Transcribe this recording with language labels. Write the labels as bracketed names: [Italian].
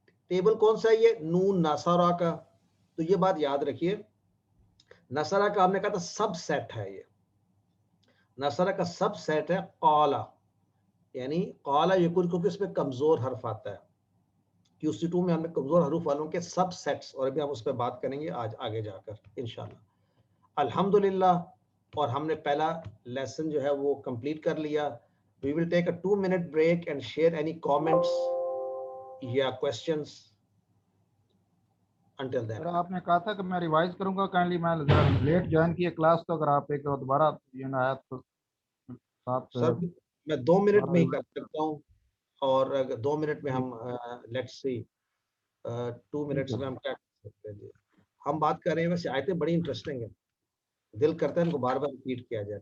[Urdu] Table کون سا ہے یہ؟ نون نصرہ کا. تو یہ بات یاد رکھیے، نصرہ کا ہم نے کہا تھا سب سیٹ ہے. یہ نصرہ کا سب سیٹ ہے قال، یعنی قال یقول، کیونکہ اس میں کمزور حرف آتا ہے. QC2 میں ہم نے کمزور حروف والوں کے سب سیٹس، اور ابھی ہم اس پہ بات کریں گے آج آگے جا کر انشاءاللہ. الحمدللہ. اور ہم نے پہلا لیسن جو ہے وہ کمپلیٹ کر لیا. [English] We will take a 2-minute break and share any comments [Urdu] یا [English] questions until then. [Urdu] سر آپ نے کہا تھا کہ میں ریوائز کروں گا، کائنڈلی میں لیٹ جوائن کیے کلاس، تو اگر آپ ایک دوبارہ یہ آیا تو سر میں 2 منٹ میں ہی کر سکتا ہوں، اور اگر 2 منٹ میں ہم لیٹس سی 2 منٹس میں ہم کیا کر سکتے ہیں. جی ہم بات کر رہے ہیں، ویسے آیتیں بڑی انٹرسٹنگ ہیں، دل کرتا ہے ان کو بار بار ریپیٹ کیا جائے.